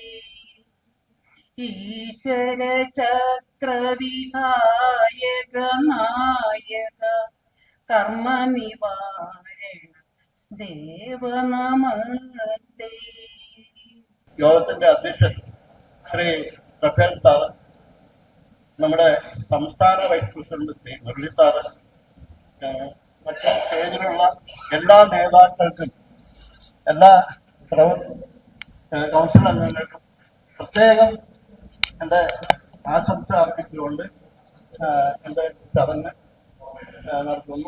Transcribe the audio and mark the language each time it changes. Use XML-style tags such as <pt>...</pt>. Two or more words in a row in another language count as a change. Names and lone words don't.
<sa>ईश्वर चक्र विनायक नायक, कर्म निवारण देव नमस्ते.</sa> <ml>യോഗത്തിന്റെ അധ്യക്ഷൻ ശ്രീ റഫേൽ സാറ്, നമ്മുടെ സംസ്ഥാന വൈസ് പ്രസിഡന്റ് ശ്രീ മുരളി സാറ്, മറ്റ് സ്റ്റേജിലുള്ള എല്ലാ നേതാക്കൾക്കും എല്ലാ കൗൺസിൽ അംഗങ്ങൾക്കും പ്രത്യേകം എൻ്റെ ആശംസ അർപ്പിച്ചുകൊണ്ട് എൻ്റെ ചടങ്ങ് നടത്തുന്നു.</ml>